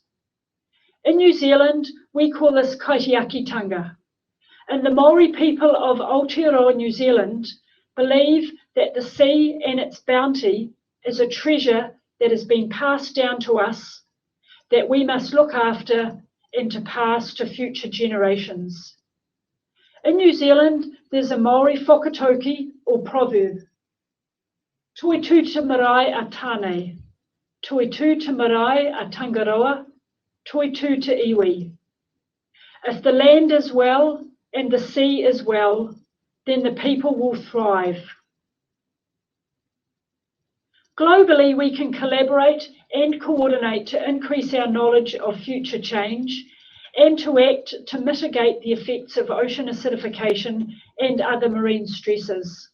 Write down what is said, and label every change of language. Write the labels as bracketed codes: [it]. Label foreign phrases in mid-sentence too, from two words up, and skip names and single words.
[en] In New Zealand, we call this kaitiakitanga, and the Maori people of Aotearoa, New Zealand, believe that the sea and its bounty is a treasure that has been passed down to us, that we must look after and to pass to future generations. In New Zealand, there's a [mi] Maori whakatauki [en] or proverb. [mi] Toi tū te marae a tāne, toi tū te marae a Tangaroa, toi tū te iwi. [en] If the land is well and the sea is well, then the people will thrive. Globally, we can collaborate and coordinate to increase our knowledge of future change and to act to mitigate the effects of ocean acidification and other marine stresses.